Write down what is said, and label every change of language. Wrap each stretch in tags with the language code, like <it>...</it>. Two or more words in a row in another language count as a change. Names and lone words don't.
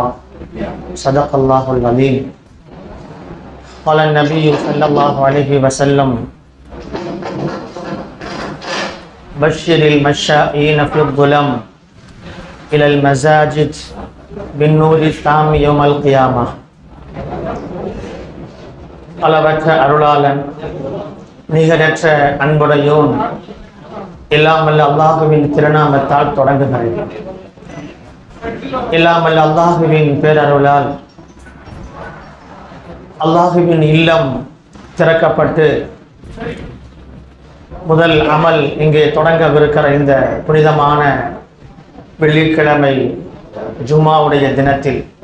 <ar>صدق الله العظيم. قال النبي صلى الله عليه وسلم: بشر المشائين في الظلم إلى المساجد بالنور التام يوم القيامة.</ar> <ta>அளவற்ற அருளாளன் நிகரற்ற அன்புடையோன் இல்லாமல் அல்லாஹுவின் திருநாமத்தால் தொடங்குகிறேன். இல்லாமல் அல்லாஹுவின் பேரருளால் அல்லாஹுவின் இல்லம் திறக்கப்பட்டு முதல் அமல் இங்கே தொடங்கவிருக்கிற இந்த புனிதமான வெள்ளிக்கிழமை ஜும்மாவுடைய தினத்தில்</ta>